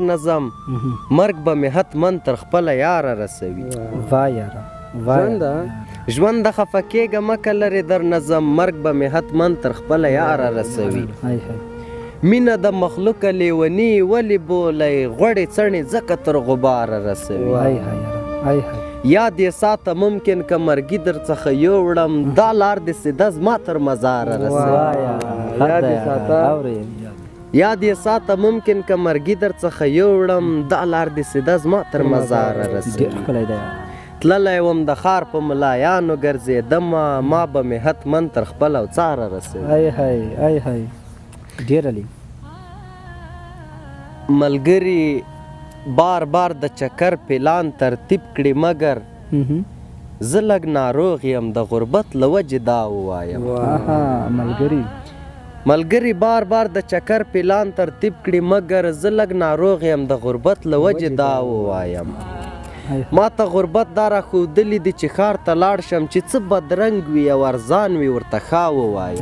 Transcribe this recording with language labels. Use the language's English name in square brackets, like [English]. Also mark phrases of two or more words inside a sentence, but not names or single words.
[Pashto] نظم مرګ به مې حتمن تر خپله یاره رسوي ژونده خفه کېږه مکه لرې در نظم مرګ به مې حتمن تر خپله یاره رسوي مینه د مخلوقه لیوني ولې بولی غوړې څڼې ځکه تر غباره رسوي یاد یې ساته ممکن که مرګي در څخه یوړم دا لار دې سیده زما تر مزاره رسوي یاد یې ساته. یاد یې ساته ممکن که مرګي در څخه یوړم دا لار دې سیده زما تر مزاره رسوي ډېر ښکلی دی. تللی وم د ښار په ملایانو ګرځېدمه ما به مې حتمن تر خپل او څاره رسوي ای هی ای هی ډېر علي. ملګري بار بار د چکر پلان ترتیب کړي مګر زه لږ ناروغ یم د غربت له وجې دا ووایم ملګري بار بار د چکر پلان ترتیب کړي مګر زه لږ ناروغ یم د غربت له وجې دا ووایم ما ته غربت دا راښودلي دي چې ښار ته لاړ شم چې څه بدرنګ وي او ارزان وي ورته ښه ووایم